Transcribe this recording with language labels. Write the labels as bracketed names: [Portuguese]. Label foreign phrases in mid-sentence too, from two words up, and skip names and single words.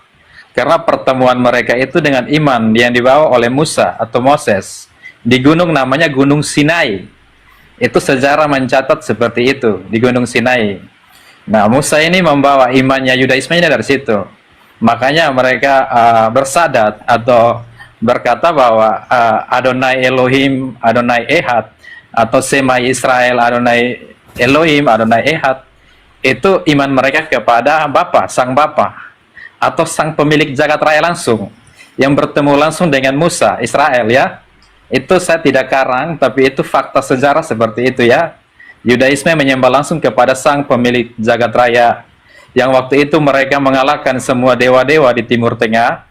[Indonesian] Karena pertemuan mereka itu dengan iman yang dibawa oleh Musa atau Moses di gunung namanya Gunung Sinai. Itu sejarah mencatat seperti itu di Gunung Sinai. Nah, Musa ini membawa imannya Yudaisme-nya dari situ. Makanya mereka bersadat atau berkata bahwa [Hebrew] אדוני אלוהים, אדוני אחד, [Indonesian] atau [Hebrew] שמע ישראל, אדוני אלוהים, אדוני אחד, [Indonesian] itu iman mereka kepada Bapa, Sang Bapa, atau Sang Pemilik Jagat Raya langsung, yang bertemu langsung dengan Musa, Israel ya. Itu saya tidak karang, tapi itu fakta sejarah seperti itu ya. Yudaisme menyembah langsung kepada Sang Pemilik Jagat Raya, yang waktu itu mereka mengalahkan semua dewa-dewa di Timur Tengah.